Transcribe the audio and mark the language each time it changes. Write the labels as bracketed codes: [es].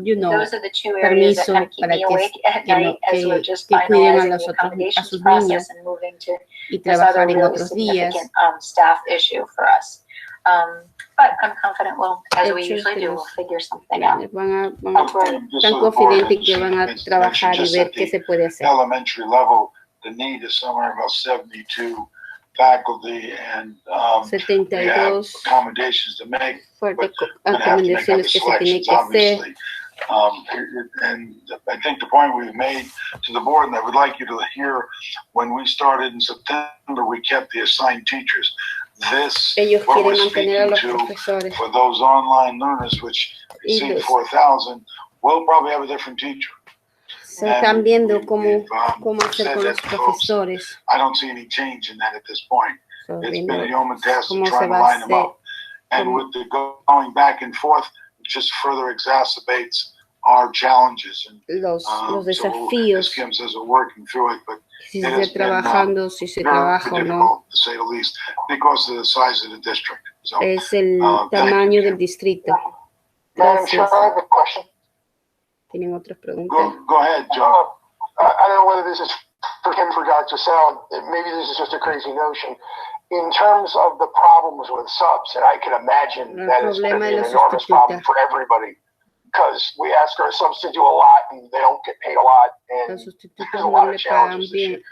[en] Those are the two areas that kind of keep me awake at night as we're just finalizing the accommodations process and moving to this other really significant staff issue for us. But I'm confident as we usually do, we'll figure something out. [es] Están confidentes que van a trabajar y ver qué se puede hacer. [en] Elementary level, the need is somewhere about 72 faculty, and we have accommodations to make, but we have to make other selections, obviously. And I think the point we've made to the board, and I would like you to hear, when we started in September, we kept the assigned teachers. This, what we're speaking to for those online learners, which exceed 4,000, we'll probably have a different teacher. [es] Están viendo cómo hacer con los profesores. [en] I don't see any change in that at this point. It's been a yeoman task to try to line them up. And with the going back and forth, it just further exacerbates our challenges. And, [es] los desafíos. [en] As Kim says, we're working through it, but [es] si se está trabajando, si se trabaja o no. [en] To say the least, because of the size of the district. So, [es] es el tamaño del distrito. Gracias. ¿Tienen otras preguntas? [en] Go ahead, Joe. I don't know whether this is for Kim, for Dr. Sal. Maybe this is just a crazy notion. In terms of the problems with subs, and I can imagine that it's going to be an enormous problem for everybody, because we ask our subs to do a lot and they don't get paid a lot, and there's a lot of challenges this year.